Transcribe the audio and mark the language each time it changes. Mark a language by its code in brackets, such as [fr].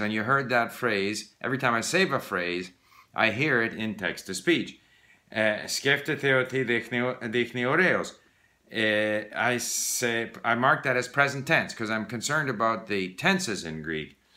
[en] And you heard that phrase. Every time I save a phrase, I hear it in text-to-speech. [el] Σκέφτεται ότι δείχνει ωραίος. [en] I mark that as present tense because I'm concerned about the tenses in Greek.